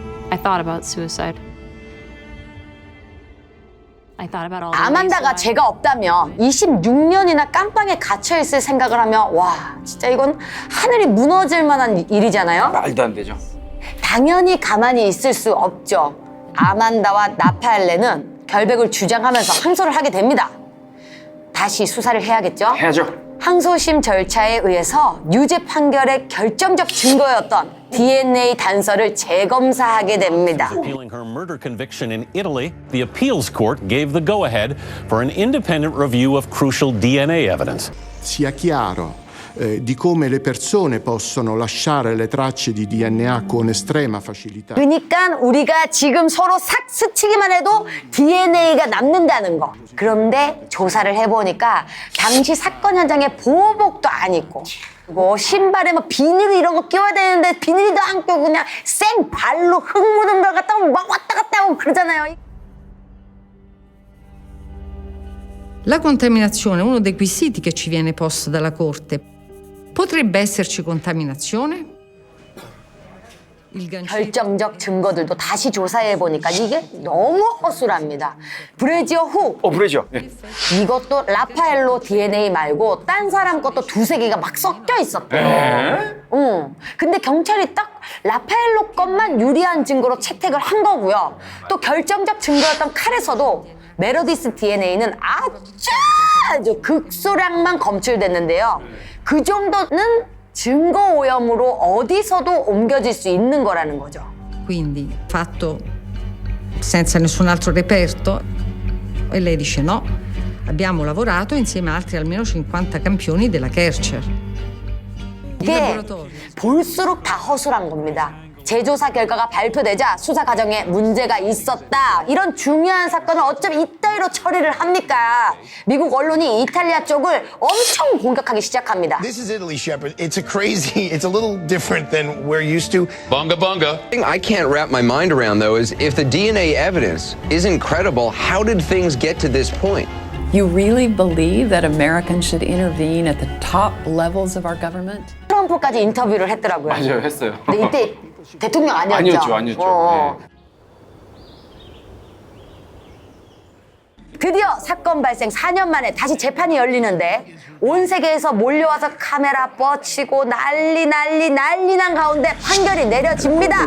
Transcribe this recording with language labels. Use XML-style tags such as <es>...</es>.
<en>I thought about suicide. I thought about all the ways</en> <ko>아만다가</ko> <en>that I-</en> <ko>죄가 없다면 26년이나 깜빵에 갇혀있을 생각을 하면 와 진짜 이건 하늘이 무너질 만한 일이잖아요. 말도 안 되죠. 당연히 가만히 있을 수 없죠. 아만다와 나파엘레는 결백을 주장하면서 항소를 하게 됩니다. 다시 수사를 해야겠죠? 해야죠. 항소심 절차에 의해서 유죄 판결의 결정적 증거였던 DNA 단서를 재검사하게 됩니다.</ko> <en>Appealing her murder conviction in Italy, the appeals court gave the go-ahead for an independent review of crucial DNA evidence.</en> <it>Sia chiaro di come le persone possono lasciare le tracce di DNA con estrema facilità.</it> <ko>그러니까 우리가 지금 서로 싹 스치기만 해도 DNA가 남는다는 거. 그런데 조사를 해보니까 당시 사건 현장에 보호복도 안 입고 뭐 신발에 뭐 비닐 이런 거 끼워야 되는데 비닐도 안 끼고 그냥 생 발로 흙 묻은 걸 갖다가 막 왔다 갔다 하고 그러잖아요.</ko> <it>La contaminazione è uno dei quesiti che ci viene posto dalla Corte. Potrebbe esserci contaminazione?</it> <ko>결정적 증거들도 다시 조사해 보니까 이게 너무 허술합니다. 브레지어 후 브레지어. 예. 이것도 라파엘로 DNA 말고 딴 사람 것도 두세 개가 막 섞여 있었대요. 근데 경찰이 딱 라파엘로 것만 유리한 증거로 채택을 한 거고요. 또 결정적 증거였던 칼에서도 메로디스 DNA는 아주 극소량만 검출됐는데요. 그 정도는 증거 오염으로 어디서도 옮겨질 수 있는 거라는 거죠.</ko> <it>Quindi fatto senza nessun altro reperto e lei dice no. Abbiamo lavorato insieme a altri almeno 50 campioni della Kercher.</it> <ko>이게 볼수록 다 허술한 겁니다. 재조사 결과가 발표되자 수사 과정에 문제가 있었다. 이런 중요한 사건을 어쩜 이따위로 처리를 합니까? 미국 언론이 이탈리아 쪽을 엄청 공격하기 시작합니다.</ko> <en>This is Italy, Shepard. It's it's a little different than we're used to. Bunga bunga. The thing I can't wrap my mind around though is if the DNA evidence is incredible, how did things get to this point? You really believe that Americans should intervene at the top levels of our government?</en> <ko>트럼프까지 인터뷰를 했더라고요. 맞아요, 했어요. 근데 이때 대통령 아니었죠? 아니었죠. 네. 드디어 사건 발생 4년 만에 다시 재판이 열리는데 온 세계에서 몰려와서 카메라 뻗치고 난리 난 가운데 판결이 내려집니다.</ko>